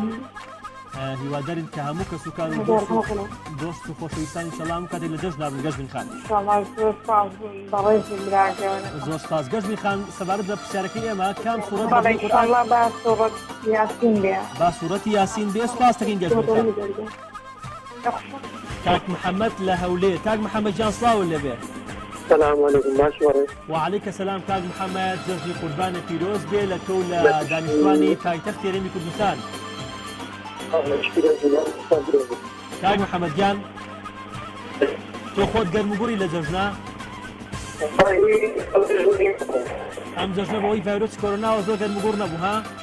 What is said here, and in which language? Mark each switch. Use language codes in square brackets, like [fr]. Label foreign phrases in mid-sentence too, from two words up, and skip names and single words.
[ckb] هیوادارین کە هەموو کەس و کار و دۆست و خۆشەویستان ئینشەڵڵا هەموو کاتێک لە جەژن نابن گەشبین خان زۆر سپاس گەشبین خان سەبارەت بە پرسیارەکەی ئێمە کام سوورەت بە دڵی قورئان با سوورەت یاسین بێ با سوورەتی یاسین بێ سپاس دەکەین گەشبین خان کاک محەممەد لە هەولێر کاک محەممەد جان سڵاو لێبێ [ar] السلام عليكم ماشواري وعليك السلام [ckb] كاك محمد جەژنی قوربانە پیرۆز بێ لە تۆ لە دانیشتوانی پایتەختی هەرێمی کوردستان کاک محەممەد گیان تۆ خۆت گەرموگوڕی لە جەژنا ئەم جەژنە بەوەی ڤایرۆسی کۆرۆناوە زۆر گەرموگوڕ نەبوو ها